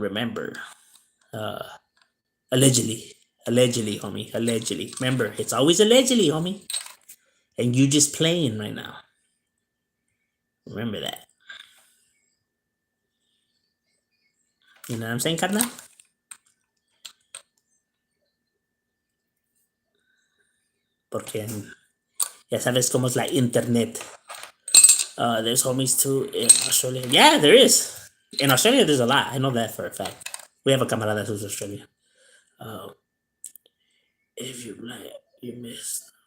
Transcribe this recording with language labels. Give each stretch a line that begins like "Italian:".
English: Remember, uh, allegedly, homie, allegedly. Remember, it's always allegedly, homie. And you just playing right now. Remember that. You know what I'm saying, carnal?
Spanish: Porque ya sabes cómo es la internet.
English: There's homies too in Australia. Yeah, there is. In Australia, there's a lot. I know that for a fact. We have a camarada who's Australian. Uh, if you like, you missed.